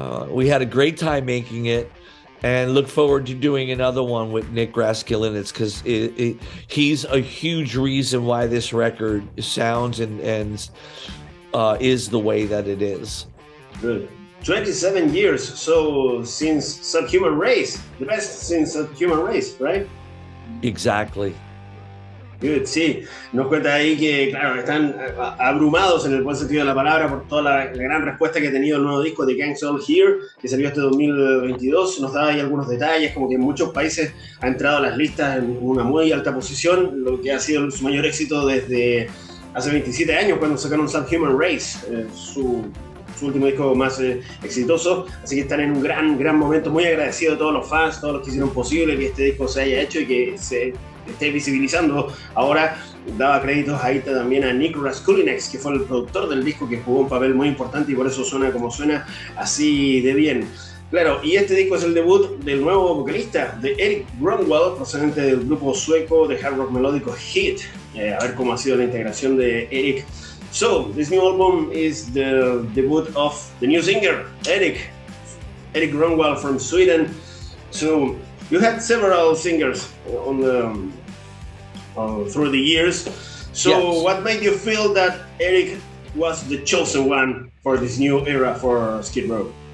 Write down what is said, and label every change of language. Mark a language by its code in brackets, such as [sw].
[en] We had a great time making it, and look forward to doing another one with Nick Graskillinitz, because he's a huge reason why this record sounds and is the way that it is. Good. 27 years, so since Subhuman Race, the best since Subhuman Race, right? Exactly. Good, [es] sí. Nos cuenta ahí que, claro, están abrumados en el buen sentido de la palabra por toda la gran respuesta que ha tenido el nuevo disco de Gang's All Here, que salió este 2022. Nos da ahí algunos detalles, como que en muchos países ha entrado a las listas en una muy alta posición, lo que ha sido su mayor éxito desde hace 27 años, cuando sacaron Subhuman Race, su último disco más exitoso. Así que están en un gran momento. Muy agradecido a todos los fans, todos los que hicieron posible que este disco se haya hecho y que se esté visibilizando. Ahora daba créditos ahí también a Nick Graskillinitz, que fue el productor del disco, que jugó un papel muy importante y por eso suena como suena, así de bien. Claro, y este disco es el debut del nuevo vocalista, de Erik Grönwall, procedente del grupo sueco de hard rock melódico Hit. A ver cómo ha sido la integración de Erik. [en] So, this new album is the debut of the new singer, Erik Grönwall from Sweden. So, you had several singers through the years. So, yes. What made you feel that Erik was the chosen one for this new era for Skid Row?